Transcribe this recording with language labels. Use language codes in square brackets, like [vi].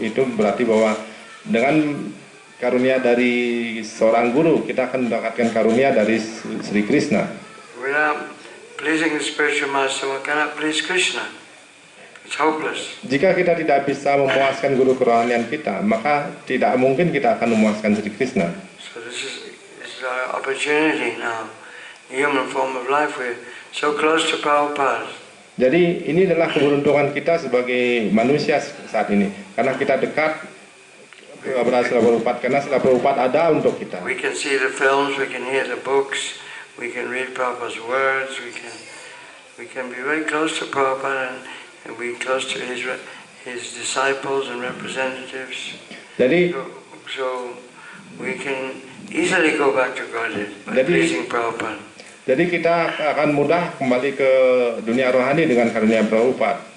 [id] Itu berarti bahwa dengan karunia dari seorang guru kita akan mendapatkan karunia dari Sri Krishna. [en] Without pleasing the spiritual master, one cannot please Krishna. It's hopeless. [id] Jika kita tidak bisa memuaskan guru kerohanian kita, maka tidak mungkin kita akan memuaskan Sri Krishna. [en] So this is our opportunity now. The human form of life, we're so close to Prabhupada. [id] Jadi ini adalah keberuntungan kita sebagai manusia saat ini, karena kita dekat kepada Srila Prabhupada, karena Srila Prabhupada ada untuk kita. [en] We can see the films, we can hear the books, we can read Prabhupada's words, we can be very close to Prabhupada and be close to his disciples and representatives. [id] Jadi [en] So we can easily go back to Godhead by pleasing Prabhupada. [id] Jadi kita akan mudah kembali ke dunia rohani dengan karunia Prabhupada.